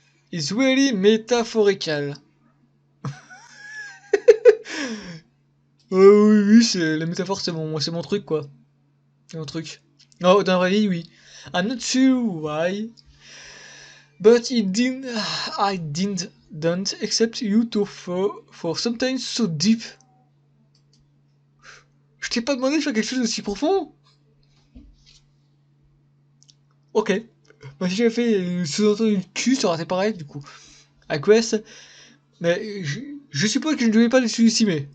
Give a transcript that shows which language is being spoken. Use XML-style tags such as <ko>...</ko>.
<en>It's really metaphorical.</en> <fr>Oui, c'est la métaphore, c'est mon truc, quoi. C'est mon truc. Oh, dans la vraie vie, oui.</fr> <en>I'm not sure why, but I didn't accept you to for something so deep.</en> <fr>Je t'ai pas demandé de faire quelque chose d'aussi profond. Ok. Bah, si j'avais fait sous-entendu cul, ça aurait été pareil, du coup.</fr> <en>I guess.</en> <fr>Mais je suppose que je ne devais pas les sous-estimer.</fr>